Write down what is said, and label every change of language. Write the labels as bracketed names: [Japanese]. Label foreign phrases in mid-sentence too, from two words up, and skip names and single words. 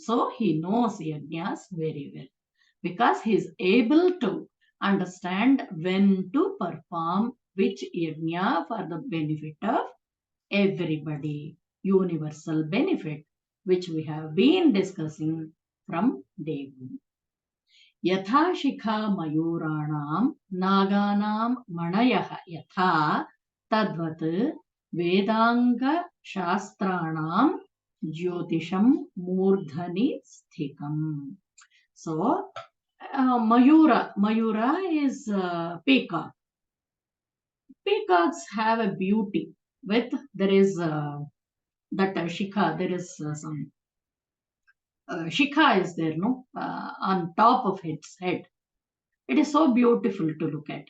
[English] So he knows Yajnas very well, because he is able to understand when to perform which Yajna for the benefit of everybody, universal benefit, which we have been discussing from day one. [Sanskrit] Yatha Shikha Mayuranam Naganam Manayah Yatha Tadvat Vedanga Shastranam Jyotisham Murdhani Sthikam. [English] So Mayura. Mayura is peacock. Peacocks have a beauty with there is that shikha. There is some shikha is there, no, on top of its head. It is so beautiful to look at.